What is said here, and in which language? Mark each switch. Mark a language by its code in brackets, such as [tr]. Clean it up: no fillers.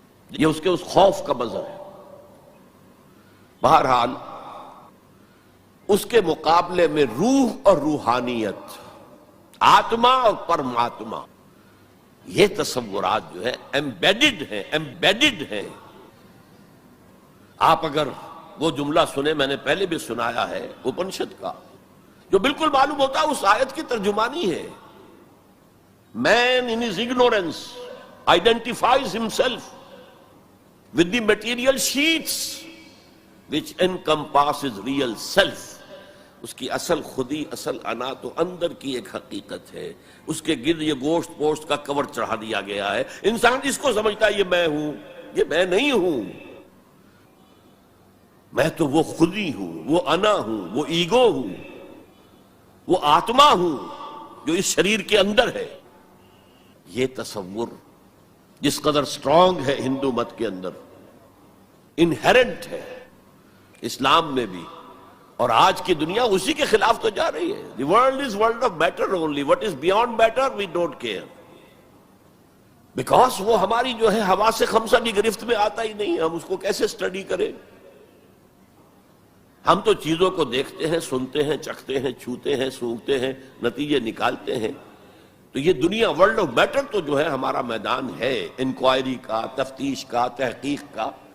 [ur] یہ اس کے اس خوف کا مظہر ہے. بہرحال اس کے مقابلے میں روح اور روحانیت، آتما اور پرماتما، یہ تصورات جو ہے ایمبیڈڈ ہیں. آپ اگر وہ جملہ سنیں، میں نے پہلے بھی سنایا ہے اپنشد کا، جو بالکل معلوم ہوتا ہے اس آیت کی ترجمانی ہے. [en] Man in his ignorance identifies himself with the material sheets which encompasses real self. [ur] اس کی اصل خودی، اصل انا تو اندر کی ایک حقیقت ہے. اس کے گرد یہ گوشت پوشت کا کور چڑھا دیا گیا ہے. انسان اس کو سمجھتا ہے یہ میں ہوں، یہ میں نہیں ہوں. میں تو وہ خودی ہوں، وہ انا ہوں، وہ ایگو ہوں، وہ آتما ہوں جو اس شریر کے اندر ہے. یہ تصور جس قدر سٹرونگ ہے ہندو مت کے اندر، انہیرنٹ ہے، اسلام میں بھی اور آج کی دنیا اسی کے خلاف تو جا رہی ہے. [en] The world is world of matter only. What is beyond matter we don't care. [ur] Because وہ ہماری جو ہے ہوا سے خمسہ کی گرفت میں آتا ہی نہیں. ہم اس کو کیسے اسٹڈی کریں؟ ہم تو چیزوں کو دیکھتے ہیں، سنتے ہیں، چکھتے ہیں، چھوتے ہیں، سونگھتے ہیں، نتیجے نکالتے ہیں. تو یہ دنیا ورلڈ آف میٹر تو جو ہے ہمارا میدان ہے انکوائری کا، تفتیش کا، تحقیق کا.